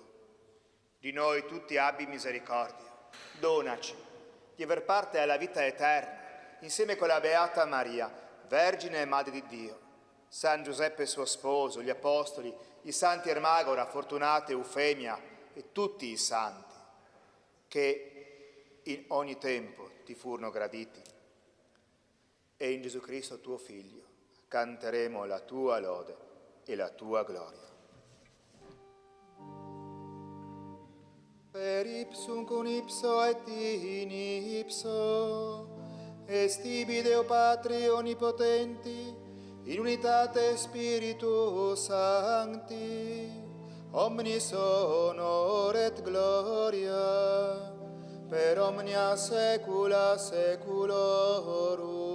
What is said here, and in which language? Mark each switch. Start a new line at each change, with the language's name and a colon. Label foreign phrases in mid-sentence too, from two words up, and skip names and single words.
Italian: Di noi tutti abbi misericordia. Donaci di aver parte alla vita eterna, insieme con la Beata Maria, Vergine e Madre di Dio, San Giuseppe suo sposo, gli Apostoli, i Santi Ermagora, Fortunata, Eufemia e tutti i Santi, che in ogni tempo ti furono graditi. E in Gesù Cristo tuo Figlio canteremo la tua lode e la tua gloria.
Latin: Per ipsum con ipso et in ipso, est tibi Deo Patri onnipotenti, in unitate Spiritus Sancti, omnis honor et gloria, per omnia saecula saeculorum.